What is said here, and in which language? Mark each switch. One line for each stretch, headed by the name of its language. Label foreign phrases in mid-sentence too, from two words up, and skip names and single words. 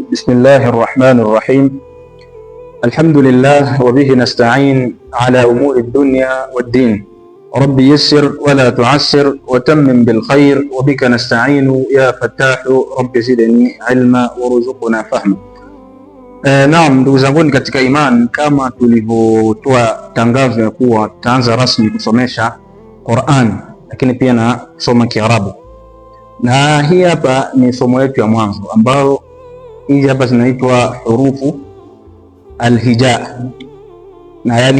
Arabic: بسم الله الرحمن الرحيم. الحمد لله وبه نستعين على أمور الدنيا والدين. رب يسر ولا تعسر وتمم بالخير وبك نستعين يا فتاح رب زدني علما ورزقنا فهما.
Swahili: Naam, ndugu zanguni katika iman, kama tulivyotoa tangazo ya kuwa tutaanza rasmi kusomesha Qur'an, lakini pia na kusoma Kiarabu, na hii hapa ni somo letu ya mwanzo ambao hizi hapa zinaitwa
Arabic: حروف الهجاء,
Swahili: na yani